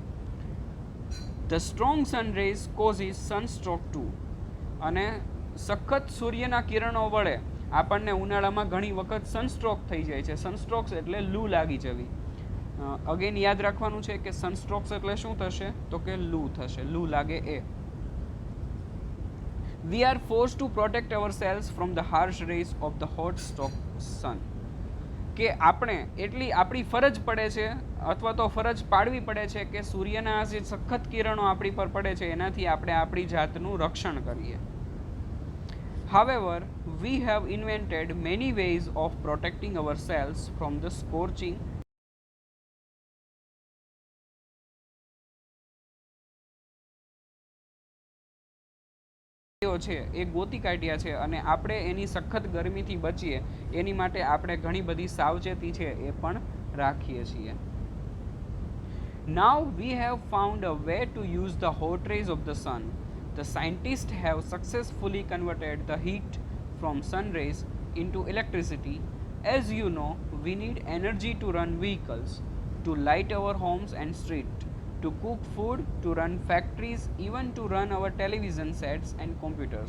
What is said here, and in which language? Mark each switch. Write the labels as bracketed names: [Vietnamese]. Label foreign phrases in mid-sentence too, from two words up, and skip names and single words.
[English] The strong sun rays causes sunstroke too. [Gujarati] અને સખત સૂર્યના કિરણો વડે આપણને ઉનાળામાં ઘણી વખત સનસ્ટ્રોક થઈ જાય છે. સનસ્ટ્રોક્સ એટલે લૂ લાગી જવી. અગેન યાદ રાખવાનું છે કે સનસ્ટ્રોક્સ એટલે શું થશે, તો કે લૂ થશે, લૂ લાગે એ. [English] We are forced to protect ourselves from the harsh rays of the hot stroke sun. [Gujarati] કે આપણે એટલી આપણી ફરજ પડે છે અથવા તો ફરજ પાડવી પડે છે કે સૂર્યના જે સખત કિરણો આપણી પર પડે છે એનાથી આપણે આપણી જાતનું રક્ષણ કરીએ. [English] However, we have invented many ways of protecting ourselves from the scorching [Gujarati] છે એ ગોતી કાઢ્યા છે અને આપણે એની સખત ગરમીથી બચીએ એની માટે આપણે ઘણી બધી સાવચેતી છે એ પણ રાખીએ છીએ. [English] Now we have found a way to use the hot rays of the sun. The scientists have successfully converted the heat from sun rays into electricity. As you know, we need energy to run vehicles, to light our homes and streets, to cook food, to run factories, even to run our television sets and computers.